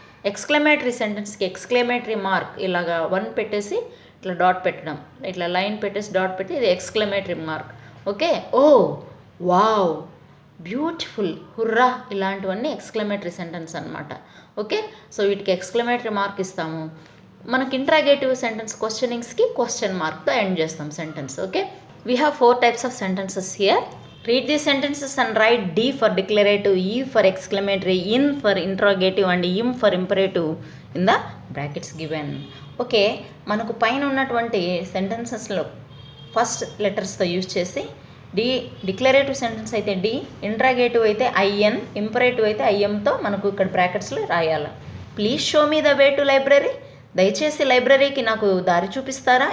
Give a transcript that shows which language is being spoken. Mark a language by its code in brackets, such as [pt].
[te] Exclamatory సెంటెన్స్కి exclamatory mark ఇలాగా 1 పెట్టేసి ఇట్లా డాట్ పెట్టడం, ఇట్లా లైన్ పెట్టేసి డాట్ పెట్టి ఇది ఎక్స్క్లమేటరీ మార్క్. ఓకే, ఓ వావ్, బ్యూటిఫుల్, హుర్రా, ఇలాంటివన్నీ ఎక్స్క్లమేటరీ సెంటెన్స్ అనమాట. ఓకే, సో వీటికి ఎక్స్క్లమేటరీ మార్క్ ఇస్తాము. మనకి ఇంట్రాగేటివ్ సెంటెన్స్ క్వశ్చనింగ్స్కి క్వశ్చన్ మార్క్తో ఎండ్ చేస్తాం sentence. [en] Okay, we have 4 types of sentences here. Read these sentences and write D for declarative, E for exclamatory, IN for interrogative and IM for imperative in the brackets given. [te] Okay, మనకు పైన ఉన్నటువంటి సెంటెన్సెస్లో first లెటర్స్తో use చేసి declarative sentence అయితే D, interrogative అయితే IN, imperative అయితే ఐఎంతో మనకు ఇక్కడ బ్రాకెట్స్లో రాయాలి. [en] please show me the way to library, [te] దయచేసి లైబ్రరీకి నాకు దారి చూపిస్తారా.